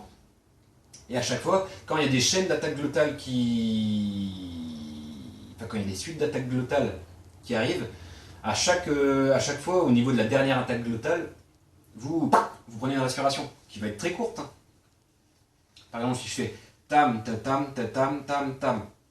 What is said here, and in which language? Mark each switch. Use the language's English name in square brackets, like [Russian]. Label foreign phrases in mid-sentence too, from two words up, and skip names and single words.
[French] Et à chaque fois, quand il y a des chaînes d'attaque glottale enfin, quand il y a des suites d'attaques glottales qui arrivent, à chaque fois, au niveau de la dernière attaque glottale, vous prenez une respiration qui va être très courte. Hein. Par exemple, si je fais tam, ta, tam, ta, tam, tam, tam.